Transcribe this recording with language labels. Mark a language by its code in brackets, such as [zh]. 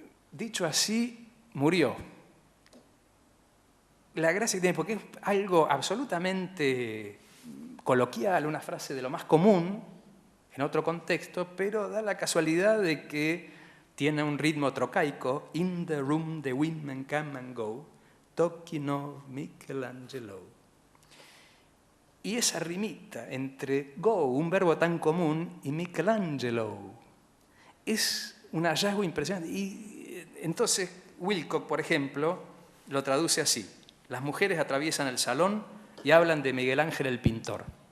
[es] Dicho así, murió. La gracia que tiene, porque es algo absolutamente coloquial, una frase de lo más común en otro contexto, pero da la casualidad de que tiene un ritmo trocaico. [en] In the room the women come and go, talking of Michelangelo. [es] Y esa rimita entre go, un verbo tan común, y Michelangelo, es un hallazgo impresionante. Y entonces Wilcock, por ejemplo, lo traduce así: las mujeres atraviesan el salón y hablan de Miguel Ángel el pintor.